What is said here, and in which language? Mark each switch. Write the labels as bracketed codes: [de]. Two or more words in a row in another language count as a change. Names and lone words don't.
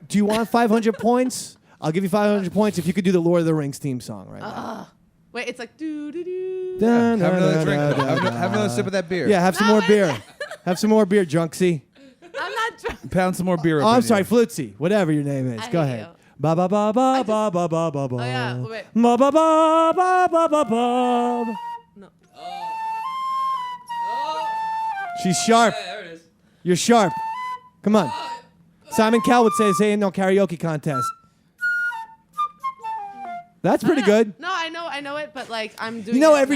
[en] do you want 500 points? I'll give you 500 points if you could do the Lord of the Rings theme song right now. Wait, it's like do do do. Dun, Have dun, another dun, drink. dun, dun, Have another sip of that beer. Yeah, have some No, more wait. beer. Have some more beer, Junksy. I'm not drunk. Pound some more beer. Oh, up I'm in sorry, you. Flutzy. Whatever your name is. I Go hate ahead. you. Ba ba ba ba I ba ba ba ba ba. Oh, yeah, wait. Ba ba ba ba ba ba ba. No. She's sharp. There it is. You're sharp. Come on. Simon Cowell would say no karaoke contest. That's pretty good. No, I know it, but like I'm doing. You know, it every